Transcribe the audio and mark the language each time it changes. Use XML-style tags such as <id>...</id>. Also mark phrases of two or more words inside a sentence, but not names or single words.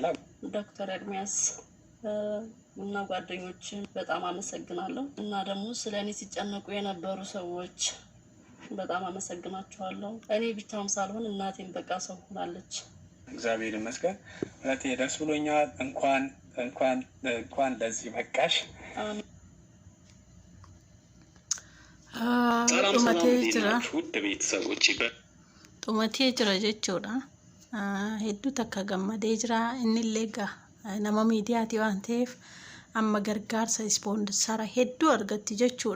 <am>ዶክተር ኤርሚያስ እና ጓደኞችን በጣም አመሰግናለሁ። እና ደግሞ ስለኔ ሲጨነቁ የነበሩ ሰዎች በጣም አመሰግናቸዋለሁ። እኔ ብቻም ሳልሆን እናቴም በቃ ሰው ሆናለች። እግዚአብሔር ይመስገን። እህቴ ደስ ብሎኛል። እንኳን ለዚህ በቃሽ።</am> <om>Xumatee jira jechuudha. Hedduu takka gammadee jira. Innillee egaa nama miidiyaati waan ta'eef amma gargaarsa ispoonsara hedduu argatti jechuudha.</om>